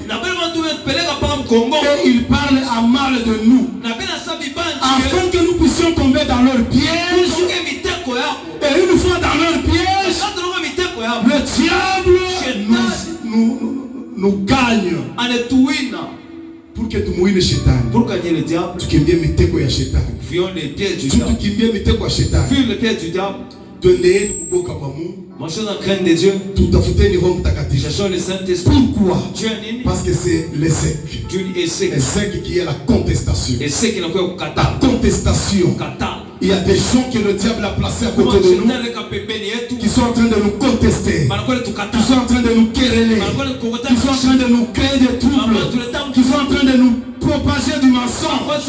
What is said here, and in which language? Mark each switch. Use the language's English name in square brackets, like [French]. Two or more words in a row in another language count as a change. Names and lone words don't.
[French] Et ils parlent à mal de nous, afin que nous puissions tomber dans leur piège. Et une fois dans leur piège, le diable nous gagne. Pour que tu mouilles shetani. Pour gagner le diable, [Swahili] tu kimbie mitego ya shetani. [French] Fuyons les pièges du diable. [Swahili] Tu kimbie mitego ya shetani. [French] Fuis les pièges du diable. [Swahili] Twendeni kuboka kwa Mungu. [French] Marchons dans la crainte de Dieu. [Swahili] Tutafuteni Roho Mtakatifu. [French] Cherchons le Saint-Esprit. Pourquoi? Parce que c'est l'échec. L'échec qui est la contestation. La contestation. Il y a des gens que le diable a placés à côté de nous qui sont en train de nous contester, qui sont en train de nous quereller, qui sont en train de nous créer des troubles, qui sont en train de nous propager du mensonge.